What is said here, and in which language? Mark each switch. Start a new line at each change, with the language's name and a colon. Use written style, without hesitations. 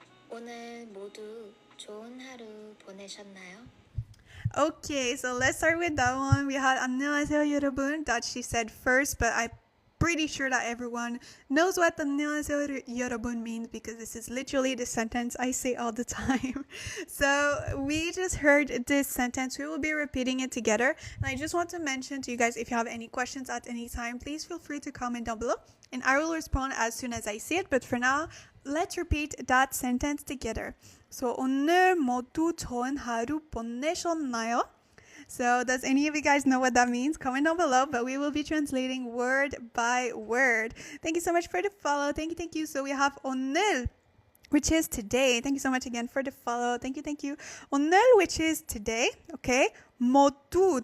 Korean: 오늘 모두 좋은 하루 보내셨나요?
English: Okay, so let's start with that one. We had
Korean: 안녕하세요 여러분
English: that she said first, but I'm pretty sure that everyone knows what 안녕하세요 여러분 means because this is literally the sentence I say all the time. So we just heard this sentence. We will be repeating it together. And I just want to mention to you guys, if you have any questions at any time, please feel free to comment down below and I will respond as soon as I see it. But for now, let's repeat that sentence together.
Korean: So 오늘 모두 좋은 하루 보내셨나요?
English: So does any of you guys know what that means? Comment down below, but we will be translating word by word. Thank you so much for the follow. Thank you. So we have 오늘, which is today. Thank you so much again for the follow. Thank you. 오늘, which is today. Okay. 모두.